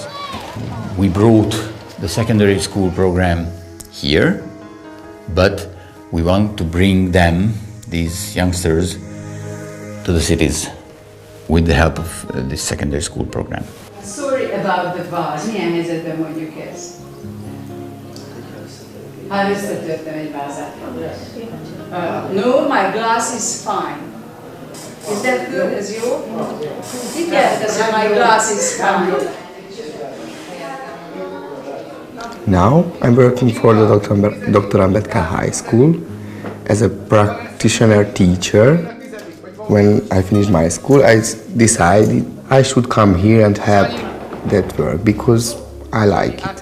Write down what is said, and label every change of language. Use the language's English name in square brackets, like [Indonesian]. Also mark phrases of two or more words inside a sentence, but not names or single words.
[English] We brought the secondary school program here, but we want to bring them, these youngsters, to the cities with the help of this secondary school program. Sorry about the vase. [Hungarian] Milyen helyzetben mondjuk ezt? Hát összetörtem egy vázát. [English] No, my glass is fine. Is that good? [Hungarian] Ez jó? Mit jelent ez, hogy [English] my glass is fine? Now I'm working for the Dr. Ambedkar High School as a practitioner teacher. When I finished my school, I decided I should come here and have that work because I like it.